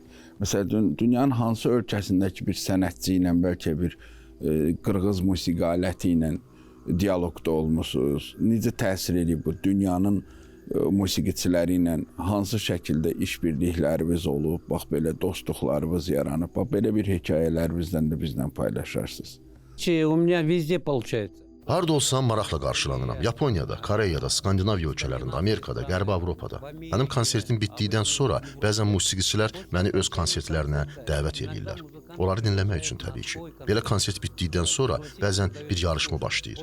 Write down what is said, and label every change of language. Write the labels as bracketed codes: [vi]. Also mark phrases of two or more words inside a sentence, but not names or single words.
[az] Məsələn, dünyanın hansı ölkəsindəki bir sənətçi ilə, bəlkə bir qırğız musiqi aləti ilə diyaloqda olmusunuz? Necə təsir edib bu dünyanın musiqiçiləri ilə hansı şəkildə işbirlikləriniz olub, bax belə dostluqlarınız yaranıb, bax belə bir hekayələrinizdən də bizlə paylaşarsınız. [ru] У меня везде получается. [az] Harda olsam maraqla qarşılanıram. Yaponiyada, Koreyada, Skandinaviya ölkələrində, Amerikada, Qərbi Avropada. Mənim konsertim bitdikdən sonra bəzən musiqiçilər məni öz konsertlərinə dəvət edirlər. Onları dinləmək üçün təbii ki. Belə konsert bitdikdən sonra bəzən bir yarışma başlayır.